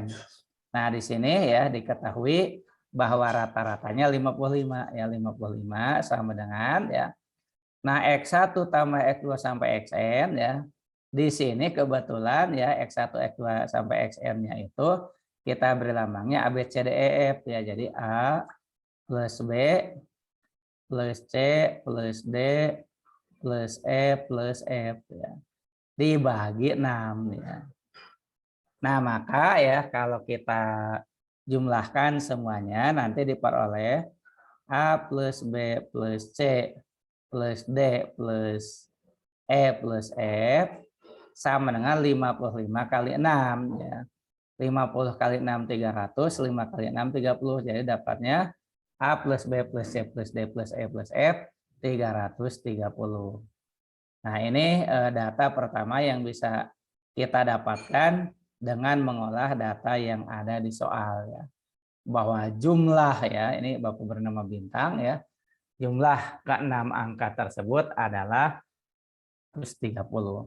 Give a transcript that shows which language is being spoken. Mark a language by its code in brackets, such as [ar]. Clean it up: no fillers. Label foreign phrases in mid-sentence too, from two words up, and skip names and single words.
[id] Nah, di sini ya diketahui bahwa rata-ratanya 55 ya, 55 sama dengan ya. Nah, X1 tambah X2 sampai Xn ya. Di sini kebetulan ya X1 X2 sampai Xn-nya itu kita beri lambangnya A B C D E F ya. Jadi A plus B plus C plus D plus E plus F ya. Dibagi 6 ya. Nah, maka ya kalau kita jumlahkan semuanya nanti diperoleh A plus B plus C plus D plus E plus F sama dengan 55 kali 6 ya. 50 kali 6 300, 5 kali 6 30. Jadi dapatnya A plus B plus C plus D plus E plus F 330. Nah, ini data pertama yang bisa kita dapatkan dengan mengolah data yang ada di soal ya. Bahwa jumlah ya, ini Bapak bernama Bintang ya. Jumlah ke-6 angka tersebut adalah 130.